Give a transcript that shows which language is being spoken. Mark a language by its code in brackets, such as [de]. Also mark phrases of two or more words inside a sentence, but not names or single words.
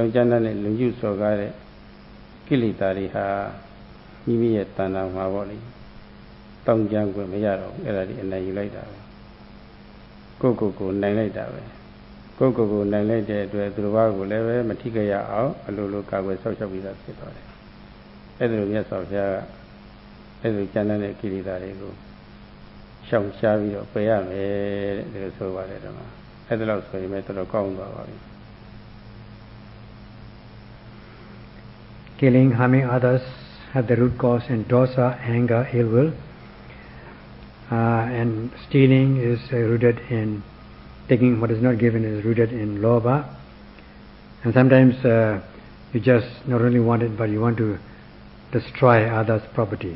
[my] ကျမ်းတဲ့လုံကျုစော်ကားတဲ့ကိလေသာတွေဟာမိမိရဲ့တဏ္ဍာမှာပေါ့လေတောင်းကြံခွင့်မရတော့ဘူးအဲ့ဒါတွေအနိုင်ယူလိုက်တာပဲကိုယ်နိုင်လိုက်တာပဲကိုယ်နိုင်လိုက်တဲ့အတွက်သူတစ်ပါးကိုလည်းပဲမထိကြရအောင်အလိုလိုကာကွယ်ဆောက်ရှောက်ပြီးသားဖြစ်သွားတယ်အဲ့ဒါလိုမြတ်စွာဘုရားကအဲ့လိုကျမ်းတဲ့ကိလေသာတွေကိုရှောင်ရှားပြီးတော့ပယ်ရမယ်တဲ့ဒီလိုဆိုပါတယ်တော့အဲ့ဒါလို့ဆိုရင်လည်းတော်တော်ကောင်းသွားပါပြီ [en] Killing, harming others have the root cause in dosa, anger, ill will, and stealing is rooted in taking what is not given is rooted in lobha, and sometimes you just not only want it but you want to destroy others' properties.